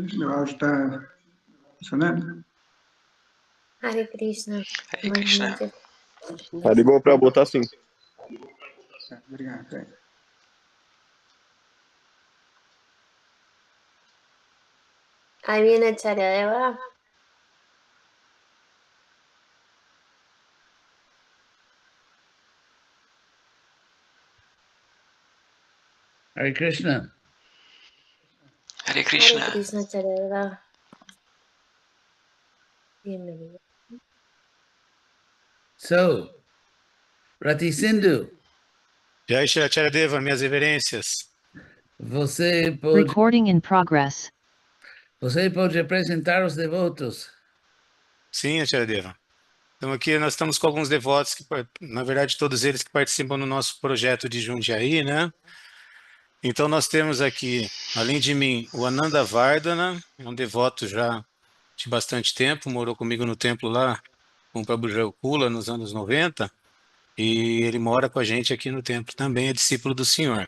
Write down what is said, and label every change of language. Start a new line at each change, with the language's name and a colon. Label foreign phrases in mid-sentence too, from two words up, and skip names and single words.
Portuguese: Meu áudio está funcionando? Hare Krishna. Hare Krishna. Tá de boa pra botar sim. Tá, obrigado.
Spanish: Ahí viene Charadeva. Hare Krishna. Hare Hare Krishna. Krishna, Charadeva. Bienvenido.
Portuguese: So, Rati Sindhu, Jai Shri Acharyadeva, minhas reverências. você pode
English: Recording in progress.
Portuguese: apresentar os devotos? Sim, Acharyadeva. Então aqui nós estamos com alguns devotos, que, na verdade todos eles que participam do nosso projeto de Jundiaí, né? Então nós temos aqui, além de mim, o Ananda Vardhana, é um devoto já de bastante tempo, morou comigo no templo lá com o Prabhu Kula nos anos 90, e ele mora com a gente aqui no templo também, é discípulo do Senhor.